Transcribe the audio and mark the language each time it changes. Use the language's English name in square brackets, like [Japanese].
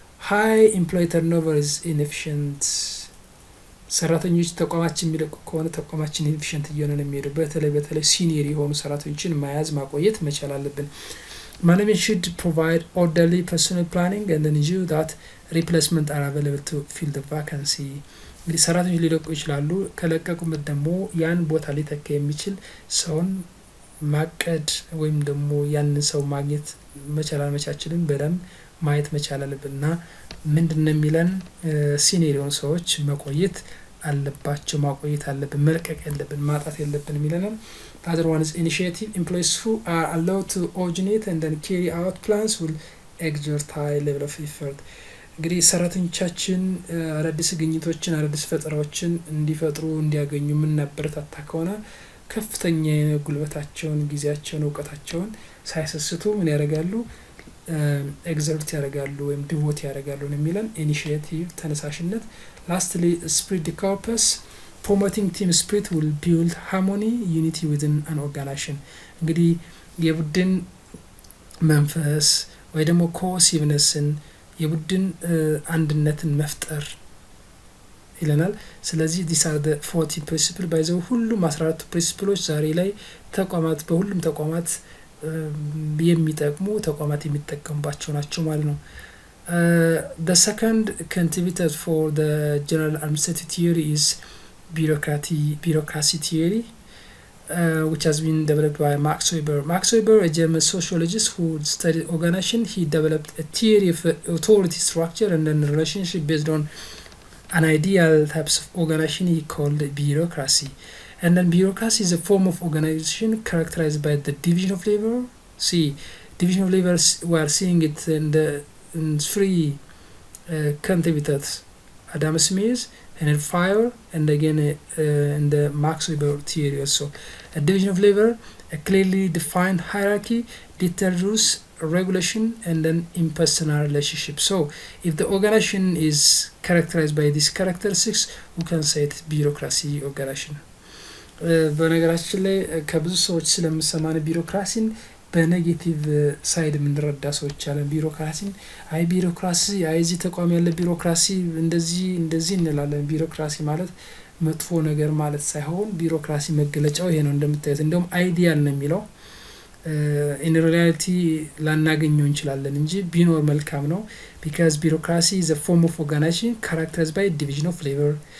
[English] high employee turnover is inefficient. [Amharic] ሰራተኞች ተቋማችን የሚለቁ ከሆነ ተቋማችን ኢንኤፊሽንት እየሆነ ነው የሚሄደው። በተለይ ሲኒየር የሆኑ ሰራተኞችን መያዝ ማቆየት መቻል አለብን። [English] management should provide orderly personal planning and ensure that replacement are available to fill the vacancy. [Amharic] እንግዲህ ሰራተኞች ሊለቁ ይችላሉ። ከለቀቁበት ደግሞ ያን ቦታ ሊተካ የሚችል ሰውን ማቀድ ወይም ደግሞ ያንን ሰው ማግኘት መቻል አለመቻችልን በደንብ ማየት መቻል አለብንና ምንድነው የሚለን ሲኒየር የሆኑ ሰዎች መቆየት አለባቸው ማቆየት አለብን መልቀቅ ያለብን ማጣት የለብን የሚለንም። [English] the other one is initiative. employees who are allowed to originate and then carry out plans will exert high level of effort. [Amharic] እንግዲህ ሰራተኞቻችን አዳዲስ ግኝቶችን አዳዲስ ፈጠራዎችን እንዲፈጥሩ እንዲያገኙ የምናበረታታ ከሆነ ከፍተኛ ጉልበታቸውን ጊዜያቸውን እውቀታቸውን ሳይሰስቱ ምን ያደርጋሉ ኤግዘርት ያደርጋሉ ወይም ዲቮት ያደርጋሉ ነው የሚለን። ኢኒሺዬቲቭ ተነሳሽነት። [English] lastly spirit the corpus. promoting team spirit will build harmony unity within an organization. [Amharic] እንግዲህ የቡድን መንፈስ ወይ ደግሞ ኮሲቭነስን የቡድን አንድነትን መፍጠር ይለናል። ስለዚህ [English] these are the 40 principles by the [Amharic] ሁሉም 14 ፕሪንሲፕሎች ዛሬ ላይ ተቋማት በሁሉም ተቋማት የሚጠቅሙ ተቋማት የሚጠቀሙባቸው ናቸው ማለት ነው። [English] the second contributor for the general administrative theory is bureaucracy theory, which has been developed by Max Weber. Max Weber, a German sociologist who studied organization, he developed a theory of authority structure and then relationship based on an ideal types of organization he called bureaucracy. And then bureaucracy is a form of organization characterized by the division of labor. See, division of labor, we are seeing it in three contributors: Adam Smith, and then Fire, and again in the Max Weber theory also. A division of labor, a clearly defined hierarchy, detailed rules, regulation, and then impersonal relationship. So if the organization is characterized by these characteristics, we can say it bureaucracy organization. [Amharic] በነገራችን ላይ ከብዙ ሰዎች ስለምሰማን ቢሮክራሲን በኔጌቲቭ ሳይድ የምንረዳ ሰዎች አለን። ቢሮክራሲን ቢሮክራሲ እዚህ ተቋም ያለ ቢሮክራሲ እንደዚህ እንላለን። ቢሮክራሲ ማለት መጥፎ ነገር ማለት ሳይሆን ቢሮክራሲ መገለጫው ይሄ ነው። እንደምታዩት እንደውም አይዲያል ነው የሚለው [English] in reality [Amharic] ላናገኘው እንችላለን እንጂ ቢኖር መልካም ነው። [English] because bureaucracy is a form of organization characterized by division of labor.